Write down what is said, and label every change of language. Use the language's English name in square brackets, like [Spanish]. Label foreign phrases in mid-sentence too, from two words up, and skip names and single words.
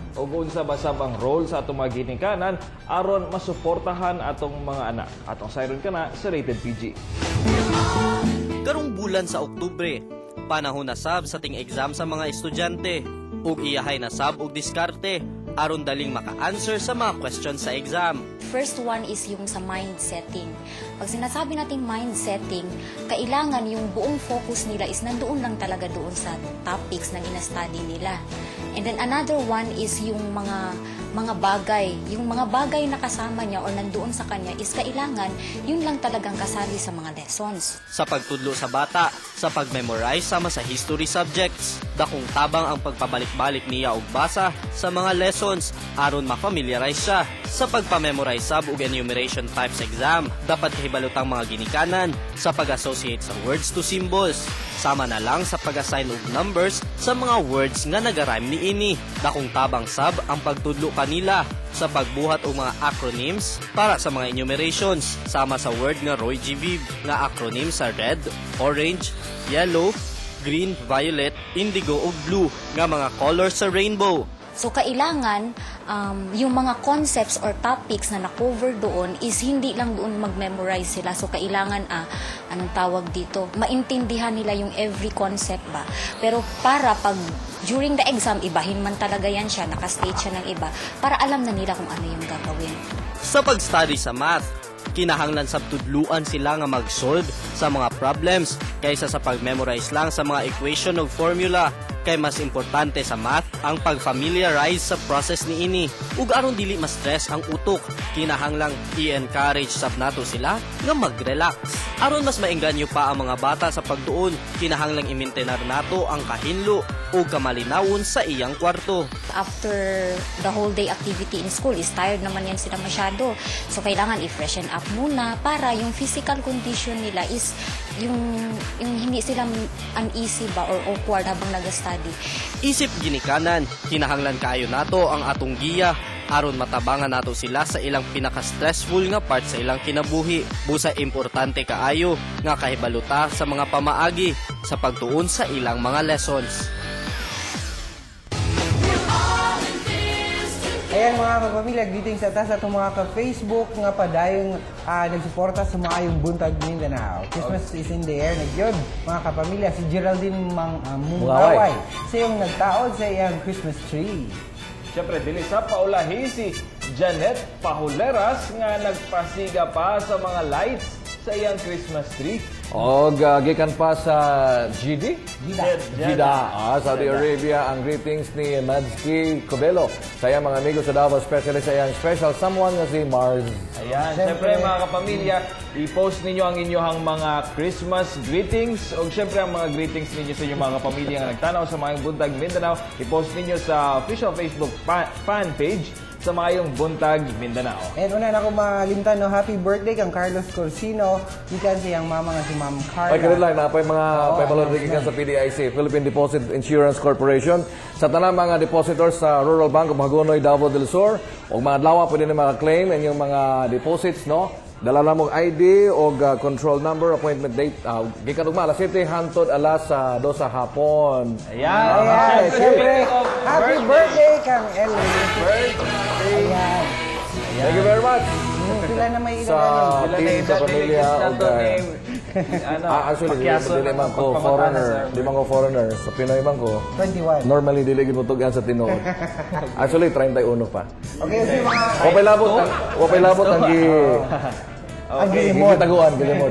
[Cebuano] Ug unsa basab ang role sa atong mga ginikanan aron masuportahan atong mga anak. Atong sayron kana sa Rated PG. Karong bulan sa Oktubre, panahon na sab sa ting exam sa mga estudyante. Ug iyahay na sab og diskarte aron daling maka-answer sa mga questions sa exam. [English] First one is [Filipino] yung sa [English] mind setting. [Filipino] Pag sinasabi nating [English] mind setting, [Filipino] kailangan yung buong focus nila is nandoon lang talaga doon sa topics na gina-study nila. [English] And then another one is [Filipino] yung mga bagay. Yung mga bagay na kasama niya or nandoon sa kanya is kailangan yun lang talagang kasali sa mga lessons. [Cebuano] Sa pagtudlo sa bata, sa pag-memorize sama sa [English] history subjects, [Cebuano] dakong tabang ang pagpabalik-balik niya og basa sa mga lessons aron ma-familiarize siya. Sa pagpa-memorize sab ug [English] enumeration types exam, [Cebuano] dapat kahibalotang mga ginikanan sa pag-associate sa [English] words to symbols. [Cebuano] Sama na lang sa pag-assign og numbers sa mga words nga nagarhyme niini. Dakong tabang sab ang pagtudlo kanila sa pagbuhat og mga acronyms para sa mga enumerations sama sa word nga Roy G. Viv nga acronym sa [English] red, orange, yellow, green, violet, indigo [Cebuano] ug blue nga mga colors sa rainbow. [Filipino] So kailangan yung mga [English] concepts or topics [Filipino] na na-cover doon is hindi lang doon mag-memorize sila. So kailangan anong tawag dito, maintindihan nila yung [English] every concept [Filipino] ba. Pero para pag [English] during the exam, [Filipino] ibahin man talaga yan siya, nakastate siya ng iba, para alam na nila kung ano yung gagawin. [Cebuano] Sa pag-study sa math, kinahanglan sa tudluan sila nga mag-solve sa mga problems kaysa sa pag-memorize lang sa mga equation o formula. Kay mas importante sa math ang pag-familiarize sa process niini. Ug aron dili ma-stress ang utok, kinahanglang i-encourage sab nato sila nga mag-relax. Aron mas maengganyo pa ang mga bata sa pagtuon, kinahanglang i-maintain nato ang kahinlo o kamalinawon sa iyang kwarto. [English] After the whole day activity in school, is tired [Filipino] naman yan sila masyado. So kailangan i-freshen up muna para yung [English] physical condition [Filipino] nila is yung hindi sila uneasy ba [English] or awkward [Filipino] habang nag-study. [Cebuano] Isip ginikanan, kinahanglan kaayo nato ang atong giya aron matabangan nato sila sa ilang pinaka-stressful nga part sa ilang kinabuhi. Busa importante kaayo nga kahibaluta sa mga pamaagi sa pagtuon sa ilang mga lessons. Ayan mga kapamilya, greetings sa taas atong mga ka-Facebook nga padayong nagsuporta sa maayong buntag Mindanao. [English] Christmas is in the air, [Cebuano] nagyod mga kapamilya. Si Geraldine Mungaway sa iyong nagtaod sa iyang Christmas tree. Siyempre, dili sa paulahi si Janet Pahuleras nga nagpasiga pa sa mga lights sa iyang Christmas tree. O, gikan pa sa GD? Jeddah. Saudi Arabia, ang greetings ni Madski Cobelo sa iyang mga amigo sa Davao, especially sa iyang [English] special someone [Cebuano] nga si Mars. Ayan, siyempre mga kapamilya, i-post ninyo ang inyong mga Christmas greetings o siyempre ang mga greetings ninyo sa inyong mga kapamilya nga nagtanaw sa mga Buntag Mindanao. I-post ninyo sa [English] official Facebook fan page [Cebuano] sa Mayong Buntag Mindanao. And una na ko malimtan, no, [English] happy birthday [Cebuano] kang Carlos Corsino. Ikan siyang mama nga si Ma'am Carla. Ay, kanil lang, napay mga paybalorigikan sa PDIC, Philippine Deposit Insurance Corporation. Sa tanang mga depositors sa Rural Bank o Mahagonoy, Davao del Sur, o mga adlaw, pwede na maka-claim ang yung mga deposits, no? Dala na mong ID o [English] control number, appointment date. [Cebuano] Gikan ugma, alas 7 hantod alas 2 sa hapon. Ayan, siyempre, [English] happy birthday [Cebuano] kang Ellie. Ayan. [English] Thank you very much. [Cebuano] Sila na may Sa team, sa pamilya, actually, dili man ko foreigner. Di man ko foreigner. Sa Pinoy man ko. 21. Normally, dili ginutugan sa tinuod. Actually, 31 pa. Okay, so mga... Wapay labot ang gitaguan, gilimod.